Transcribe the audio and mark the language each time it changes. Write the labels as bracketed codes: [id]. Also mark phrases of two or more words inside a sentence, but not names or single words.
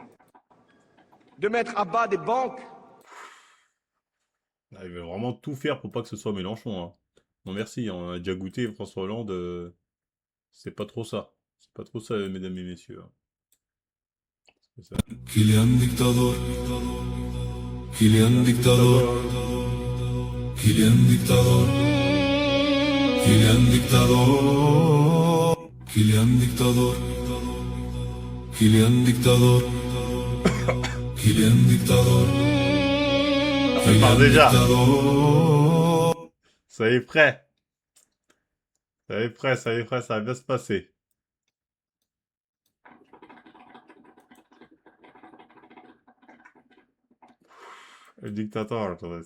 [fr] De mettre à bas des banques. Ah, ils veulent vraiment tout faire pour pas que ce soit Mélenchon, hein. Non merci, on a déjà goûté François Hollande, c'est pas trop ça. C'est pas trop ça, mesdames et messieurs, hein. C'est ça. [es] Kylian Dictador. Kylian Dictador. Kylian Dictador. Kylian Dictador. Kylian Dictador. Kylian Dictador. Kylian Dictador. [fr] Ça part déjà. Ça y est prêt. Ça y est prêt, ça y est prêt, ça va bien se passer. Le dictateur, attendez.